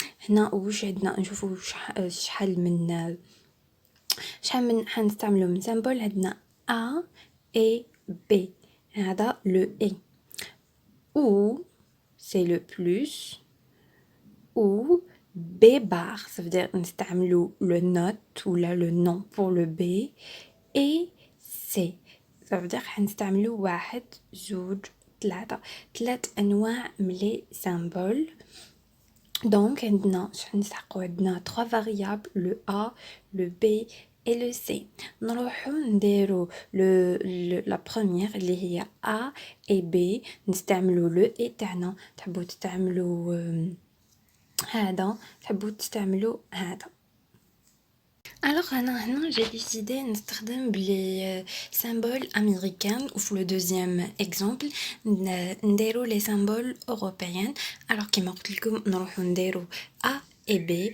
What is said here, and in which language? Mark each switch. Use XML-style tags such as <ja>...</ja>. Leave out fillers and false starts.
<ar>هنا واش عندنا نشوفو شحال من حنستعملو من symbole.</ar> <fr>عندنا a et B, هذا le et. Ou c'est le plus, ou B bar, ça veut dire</fr> <ar>نستعملو</ar> <fr>le note ou là le nom pour le B, et C, ça veut dire</fr> <ar>حنستعملو 1 2 3 أنواع من</ar> <fr>les symboles. Donc</fr> <ar>عندنا شحال نسحقو عندنا</ar> <fr>3 variables, le A, le B et le C.</fr> <ar>نروحو نديرو</ar> <fr>la première</fr> <ar>اللي هي</ar> <fr>A et B.</fr> <ar>نستعملو</ar> <fr>le et</fr> <ar>تاعنا. تحبو تستعملو هذا، تحبو تستعملو هذا.</ar> <fr>Alors هنا j'ai décidé</fr> <ar>نستخدم بلي</ar> <fr>symboles américains ou le deuxième exemple</fr> <ar>نديرو</ar> <fr>les symboles européens.</fr> <ar>Alors كيما قلت لكم نروحو نديرو</ar> <fr>A et B.</fr>